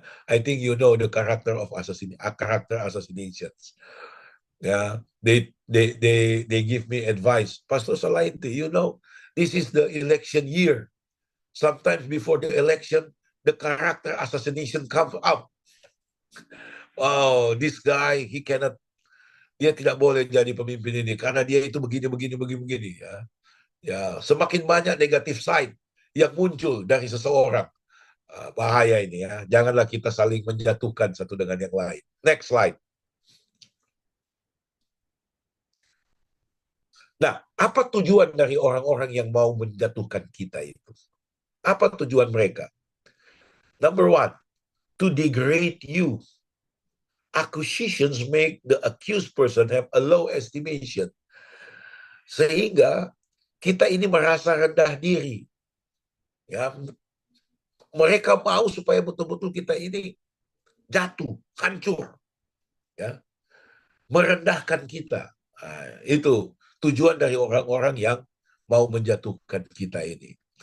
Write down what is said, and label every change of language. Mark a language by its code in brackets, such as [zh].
[en] I think you know the character of character assassinations. Yeah, they give me advice. Pastor Salaiti, you know, this is the election year. Sometimes before the election, the character assassination comes up. Oh, this guy, [id] dia tidak boleh jadi pemimpin ini karena dia itu begini ya. Ya, semakin banyak negatif side yang muncul dari seseorang. Bahaya ini ya. Janganlah kita saling menjatuhkan satu dengan yang lain. [en] Next slide. [id] Nah, apa tujuan dari orang-orang yang mau menjatuhkan kita itu? Apa tujuan mereka? [en] Number one, to degrade you. Accusations make the accused person have a low estimation. [id] Sehingga kita ini merasa rendah diri. Ya, mereka mau supaya betul-betul kita ini jatuh, hancur, ya, merendahkan kita. Nah, itu tujuan dari orang-orang yang mau menjatuhkan kita ini.